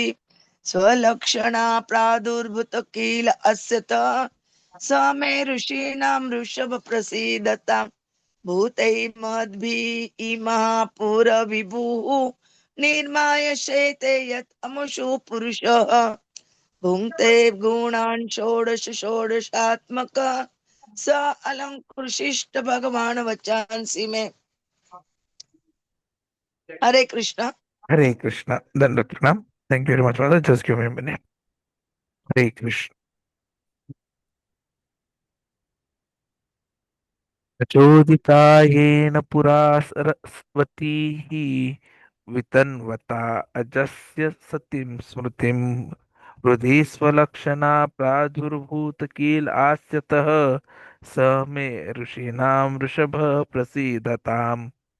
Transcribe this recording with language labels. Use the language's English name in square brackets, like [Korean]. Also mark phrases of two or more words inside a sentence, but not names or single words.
[Sanskrit] स्वलक्षणा प्रादुर्भूत किल अस्यतः स मे ऋषीणां ऋषभ प्रसीदता भूतै मद्भिः इमः पुरविभुः निर्माय शेते यत् अमुषु पुरुषः भुङ्क्ते गुणान् षोडश षोडशात्मकः स अलङ्कृशिष्ट भगवान् वचांसि मे। हरे कृष्ण। [Hindi] हरे कृष्ण दंडवत प्रणाम। [English] thank you very much brother, just give me a minute. [Sanskrit] हरे कृष्ण। प्रचोदिता येन पुरा सरस्वतीः वितन्वता अजस्य सतीं स्मृतिं हृदि स्वलक्षणा प्रादुर्भूत किल आस्यतः स मे ऋषीणां वृषभः प्रसीदताम्।